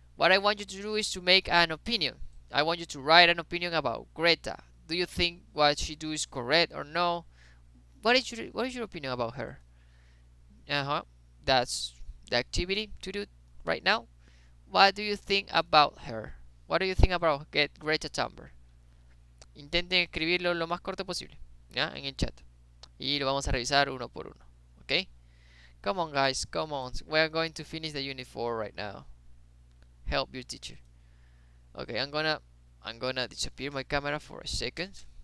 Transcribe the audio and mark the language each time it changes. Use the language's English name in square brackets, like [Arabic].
[English] What I want you to do is to make an opinion. I want you to write an opinion about Greta. Do you think what she do is correct or no? What is your opinion about her? That's the activity to do right now. What do you think about her? What do you think about Greta Thunberg? [Spanish] Intenten escribirlo lo más corto posible, ¿ya? En el chat. Y lo vamos a revisar uno por uno. [English] ¿Ok? Come on, guys. Come on. We're going to finish the unit 4 right now. Help your teacher. Okay, I'm gonna disappear my camera for a second.